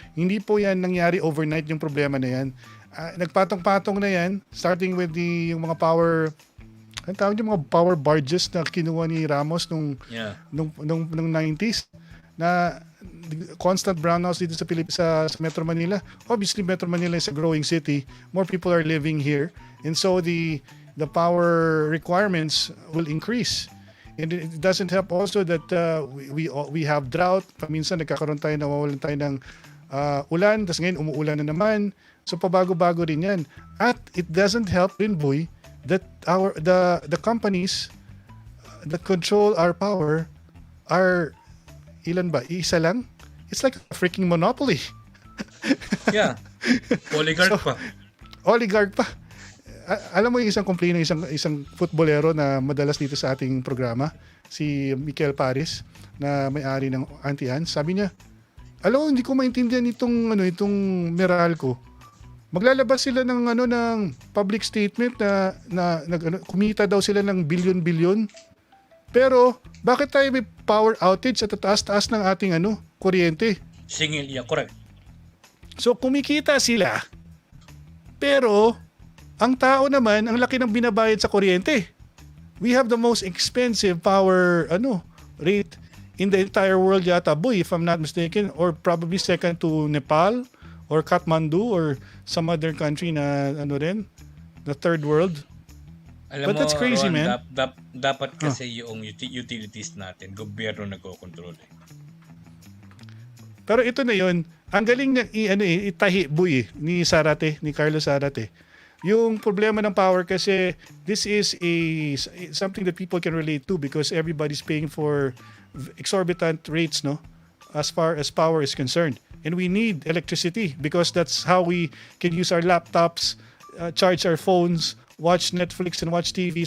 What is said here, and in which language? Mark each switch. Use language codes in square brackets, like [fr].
[tl] Hindi po yan nangyari overnight yung problema na yan. Nagpatong-patong na yan, starting with yung mga power, ang tawag yung mga power barges na kinuha ni Ramos nung 90s, na [en] constant brownouts dito sa Metro Manila. Obviously, Metro Manila is a growing city. More people are living here. And so the power requirements will increase. And it doesn't help also that we have drought. [tl] Paminsan nagkakaroon tayo, nawawalan tayo ng ulan. Tapos ngayon umuulan na naman. So pabago-bago rin yan. [en] At it doesn't help rin, boy, that the companies that control our power are [tl] ilan ba? Isa lang? [en] It's like a freaking monopoly. Yeah. Oligarch pa. [tl] Oligarch pa. Alam mo yung isang complaint ng isang futbolero na madalas dito sa ating programa, si Mikel Paris, na may-ari ng Anti-Ans. Sabi niya, alam mo, hindi ko maintindihan itong Meralco. Maglalabas sila ng public statement na kumita daw sila ng bilyon-bilyon. Pero bakit tayo may power outage at taas-taas ng ating kuryente? [en] Singil, yeah, correct. [tl] So kumikita sila. Pero ang tao naman, ang laki ng binabayad sa kuryente. [en] We have the most expensive power rate in the entire world yata, boy, if I'm not mistaken, or probably second to Nepal or Kathmandu or some other country na the third world. [tl] Alam [en] But that's crazy, Ron, man. [tl] Dapat kasi yung utilities natin, gobyerno nagkokontrol eh. Pero ito na yun, ang galing niya itahi, boy, ni Carlos Zarate. [en] Yung problema ng power kasi this is something that people can relate to because everybody's paying for exorbitant rates, no, as far as power is concerned. And we need electricity because that's how we can use our laptops, charge our phones, watch Netflix and watch TV.